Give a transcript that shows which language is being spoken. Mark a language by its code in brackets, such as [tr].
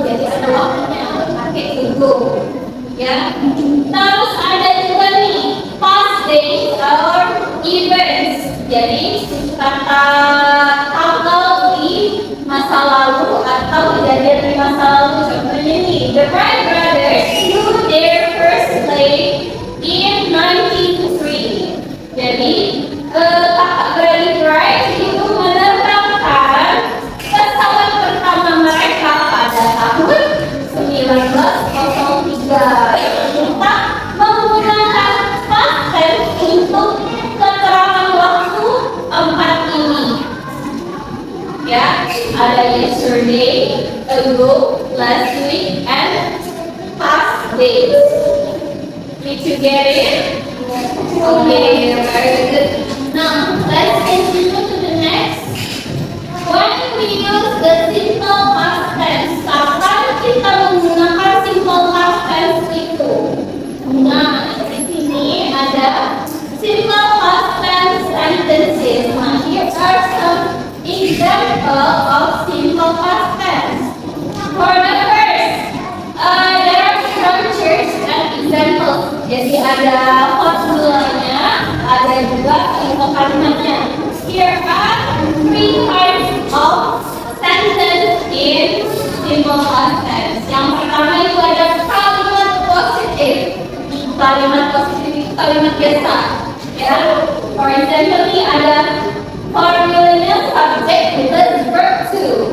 [id] Jadi ada waktunya pakai ago, ya. Terus ada juga nih [en] past days or events. [id] Jadi kata tanggal di masa lalu atau kejadian di masa lalu. [en] Contohnya nih, the Wright brothers flew their first plane in 1903. [id] Jadi kakak beradik Wright itu menerbangkan pesawat pertama mereka pada tahun 1903. Kita menggunakan past tense untuk keterangan waktu 4 ini. [en] Ya, ada yesterday, ago, last week, and past days. Did you get it? Okay, very good. Now, let's continue to the next. When we use the simple past tense, [id] kapan kita menggunakan simple past tense itu? Nah, di sini ada simple past tense sentences. [en] Nah, here are some example of simple past tense. For the first, there are structures and examples. [id] Jadi ada formulanya, ada juga contoh kalimatnya. [en] Here are 3 types of sentence in simple past tense. [id] Yang pertama itu ada kalimat positif. Kalimat positif itu kalimat biasa. [en] Ya, for example [id] ini ada formulanya [en] subject plus verb to.